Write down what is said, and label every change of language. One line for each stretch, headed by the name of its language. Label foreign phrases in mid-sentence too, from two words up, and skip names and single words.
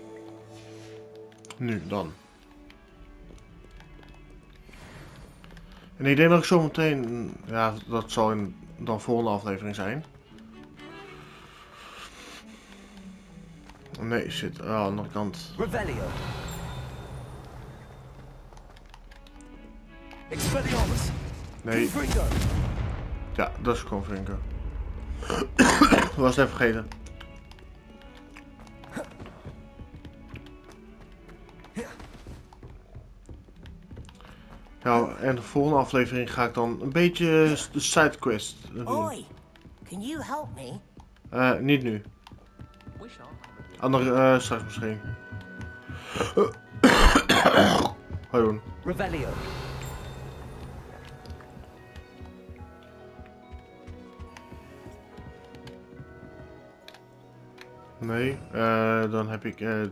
Dutch: Nu dan. En ik denk dat ik zo meteen, ja, dat zal in de volgende aflevering zijn. Nee, shit, aan de andere kant. Revelio. Expelliarmus. Nee. Ja, dat is gewoon Confringo. Was net vergeten. Nou, en de volgende aflevering ga ik dan een beetje de sidequest doen.
English: Oi, can you help me?
Dutch: Niet nu. Andere straks misschien. Ga doen. Revelio. Nee, dan heb ik.